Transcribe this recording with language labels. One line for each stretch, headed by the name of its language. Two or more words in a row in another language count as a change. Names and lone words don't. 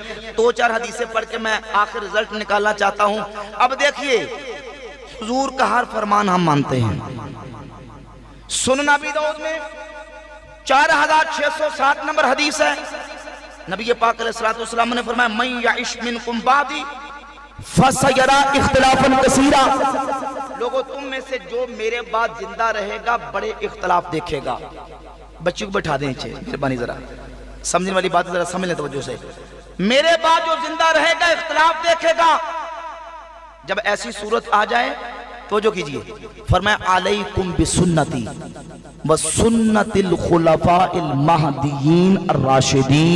Urdu: 2-4 حدیثیں پڑھ کے میں آخر رزلٹ نکالنا چاہتا ہوں. اب دیکھیے حضور کا ہر فرمان ہم مانتے ہیں. سنن ابی داؤد میں 4607 نمبر حدیث ہے. نبی پاک علیہ السلام نے فرمایا
Arabic: من یعش منکم بعدی فسیرا اختلافا کثیرا.
Urdu: لوگوں تم میں سے جو میرے بعد زندہ رہے گا بڑے اختلاف دیکھے گا. بچی کو بٹھا دیں چھے مہربانی, ذرا سمجھنے والی بات ذرا سمجھ لیں توجہ سے. میرے بعد جو زندہ رہے گا اختلاف دیکھے گا. جب ایسی صورت آ جائے توجہ کیجئے, فرمایا
Arabic: علیکم بسنتی وسنت الخلفاء المہدیین الراشدین.